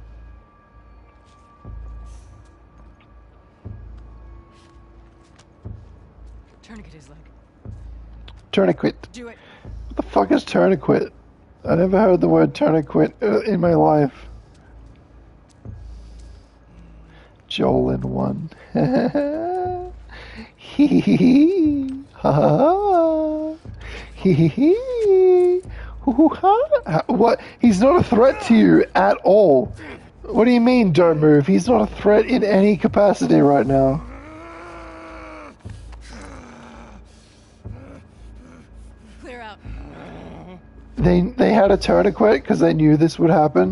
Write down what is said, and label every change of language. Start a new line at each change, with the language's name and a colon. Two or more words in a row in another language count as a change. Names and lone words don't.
English: Tourniquet his leg. Tourniquet. Do it. What the fuck is tourniquet? I never heard the word tourniquet in my life. Joel in one. Hee hee hee. Ha ha ha. Hee hee hee. Hoo hoo ha. What? He's not a threat to you at all. What do you mean, don't move? He's not a threat in any capacity right now. Clear out. They had a tourniquet because they knew this would happen?